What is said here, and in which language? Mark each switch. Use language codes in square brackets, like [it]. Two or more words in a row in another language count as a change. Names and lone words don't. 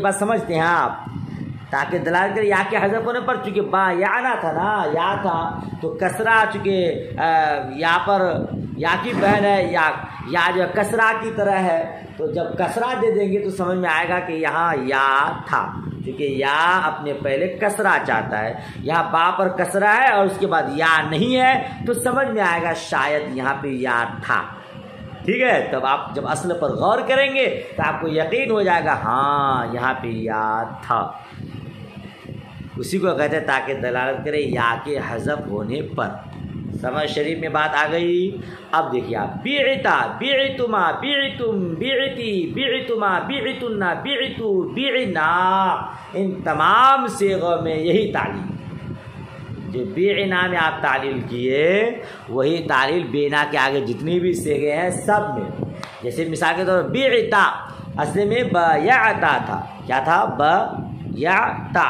[ur] بات سمجھتے ہیں آپ، تاکہ دلالت کرے یا کے حذف ہونے پر، چونکہ بایعنا تھا نا، یا تھا تو کسرہ، چونکہ یا پر یا کی بہن ہے، یا جو کسرہ کی طرح ہے، تو جب کسرہ دے دیں گے تو سمجھ میں آئے گا کہ یہاں یا تھا، کیونکہ یا اپنے پہلے کسرہ چاہتا ہے، یہاں با پر کسرہ ہے اور اس کے بعد یا نہیں ہے، تو سمجھ میں آئے گا شاید یہاں پہ یا تھا، ٹھیک ہے۔ تب آپ جب اصل پر غور کریں گے تو آپ کو یقین ہو جائے گا ہاں یہاں پہ یا تھا، اسی کو کہتے ہیں تاکہ دلالت کرے یا کے حذف ہونے پر۔ سمجھ شریف میں بات آ گئی۔ اب دیکھیے آپ، [ar] بعتا، بعتما، بعتم، بعتی، بعتما، بعتنا، بعتو، بعنا، [ur] ان تمام صیغوں میں یہی تعلیل، جو بعنا میں آپ تعلیل کیے وہی تعلیل بینا کے آگے جتنی بھی صیغے ہیں سب میں۔ جیسے مثال کے طور پر بعتا اصل میں بایعتا تھا، کیا تھا؟